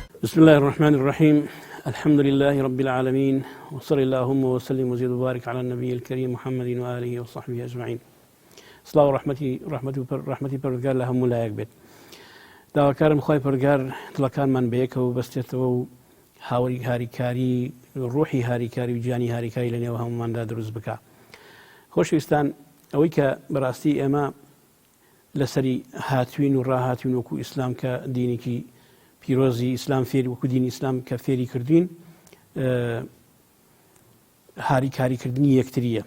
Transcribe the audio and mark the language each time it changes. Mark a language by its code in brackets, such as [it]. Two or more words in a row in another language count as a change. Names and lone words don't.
[ar] بسم الله الرحمن الرحيم. الحمد لله رب العالمين، وصلى اللهم وسلم وزيد وبارك على النبي الكريم محمد وآله وصحبه أجمعين. صلاة ورحمتي [ckb] پروردگار لە هەموو لایەک بێت. داواکارم خوای پەروەردگار دڵەکانمان بەیەکەوە بەستێتەوە و هاریکاری ڕوحی هاریکاری و گیانی هاریکاری لە نێو هەموماندا دروست بکات. خۆشەویستان، ئەوەی کە بەڕاستی ئێمە لەسەری هاتوین و ڕاهاتوین وەکو ئیسلام کە دینێکی پیرۆزی ئیسلام فێری وەکو دینی ئیسلام کە فێری کردوین هاریکاریکردنی یەکتریە.